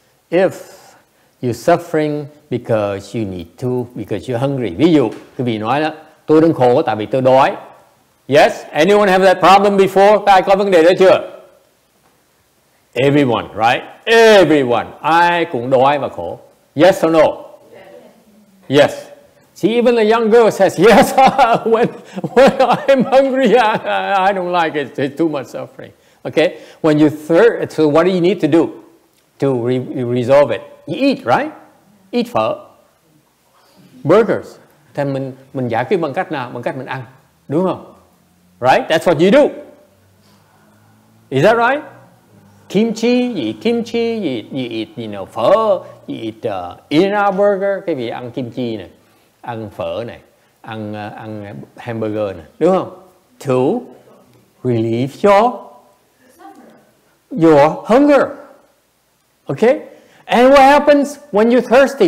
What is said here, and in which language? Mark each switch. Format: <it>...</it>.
<en>If you're suffering because you need to, because you're hungry.</en> <vi>Ví dụ, quý vị nói đó, tôi đang khổ tại vì tôi đói.</vi> <en>Yes? Anyone have that problem before?</en> <vi>Ai có vấn đề đó chưa?</vi> <en>Everyone, right? Everyone.</en> <vi>Ai cũng đói và khổ.</vi> <en>Yes or no? Yes. See, even the young girl says, yes, when I'm hungry, I don't like it. It's too much suffering. Okay? When you thirst, so what do you need to do to resolve it? You eat, right? Eat phở. Burgers.</en> <vi>Thì mình giải quyết bằng cách nào? Bằng cách mình ăn. Đúng không?</vi> <en>Right? That's what you do. Is that right? Kimchi, you eat kimchi, you eat, you know, phở, you eat In-N-Out burger.</en> <vi>Cái vị ăn kimchi này, ăn phở này, ăn hamburger này. Đúng không?</vi> <en>To relieve your your hunger. Okay? And what happens when you're thirsty?</en>